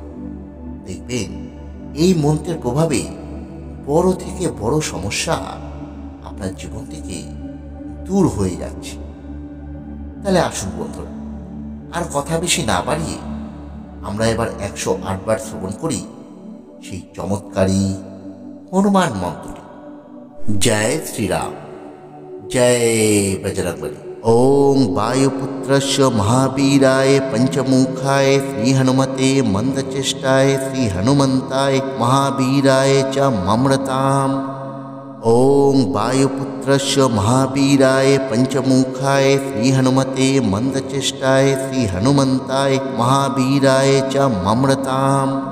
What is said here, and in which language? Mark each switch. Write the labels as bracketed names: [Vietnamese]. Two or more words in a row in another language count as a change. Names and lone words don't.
[Bangla] দেখবেন এই মন্ত্রের প্রভাবে বড় থেকে বড় সমস্যা আপনার জীবন থেকে দূর হয়ে যাচ্ছে। তাহলে আসুন বন্ধুরা, আর কথা বেশি না বাড়িয়ে আমরা এবার 108 বার শ্রবণ করি সেই চমৎকারী হনুমান মন্ত্রটি। জয় শ্রীরাম, জয় বজরংবলী। [Sanskrit] ওম वायुपुत्रस्य महावीराय पंचमुखाय श्री हनुमते मंदचेष्टाय श्री हनुमंताय महावीराय च ममृताम्। ओम वायुपुत्रस्य महावीराय पंचमुखाय श्री हनुमते मंदचेष्टाय श्री हनुमंताय महावीराय च ममृताम्।